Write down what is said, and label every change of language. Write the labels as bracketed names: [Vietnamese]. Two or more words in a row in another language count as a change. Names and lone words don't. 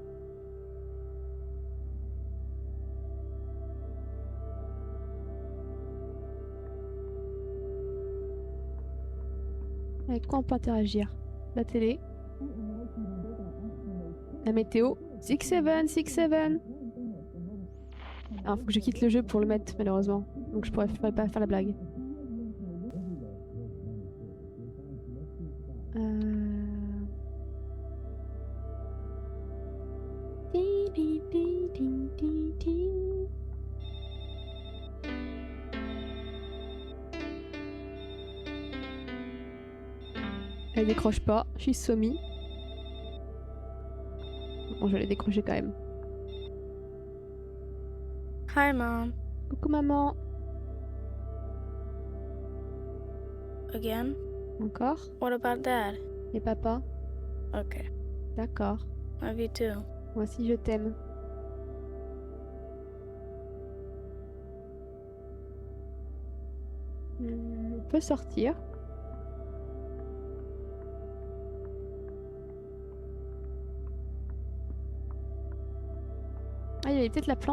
[French] Avec quoi on peut interagir? La télé. La météo. 6-7, 6-7. Alors, faut que je quitte le jeu pour le mettre, malheureusement. Donc, je pourrais pas faire la blague. Euh... Ti, ti, ti, ti, ti, ti. Elle décroche pas. Je suis Somi. Bon, je vais la décrocher quand même. [English] Hi, Mom. [French] Coucou, maman. [English] Again? [French] Encore? [English] What about Dad? [French] Et papa? [English] Okay. [French] D'accord. [English] Love you too. [French] Moi aussi, je t'aime. On peut sortir. Ah, il y avait peut-être la plante.